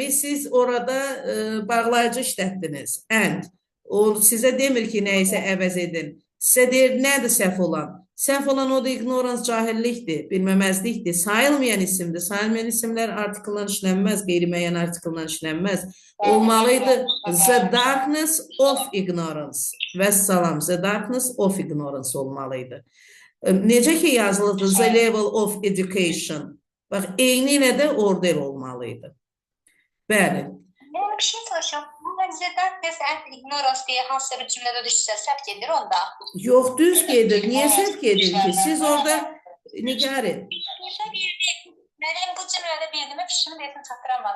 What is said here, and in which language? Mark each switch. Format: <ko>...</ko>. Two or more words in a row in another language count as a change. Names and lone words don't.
<az>Siz orada bağlayıcı işlətdiniz. And. O sizə demir ki, nəyisə əvəz edin. Sizə deyir, nədir səhv olan? Səhv olan o da ignorance, cahillikdir, bilməməzlikdir. Sayılmayan isimdir. Sayılmayan isimlər artikldan işlənməz, qeyri-müəyyən artikldan işlənməz. Olmalıydı</az> <en>the darkness of ignorance.</en> <az>Vəssalam,</az> <en>the darkness of ignorance</en> <az>olmalıydı. Necə ki yazılıdır</az> <en>the level of education.</en> <az>Bax, eyni ilə də order olmalıydı. Bəli. Mən bir şey soruşam. Mən</az> <en>The Darkness and Ignorance</en> <az>deyə hansısa bir cümlədə düşsə, səhv gedir onda. Yox, düz gedir. Niyə səhv gedir ki? Siz orada Nigari. Mənim bu cümlədə bildiyimə fikrimi deyəsən çatdıramadım.</az>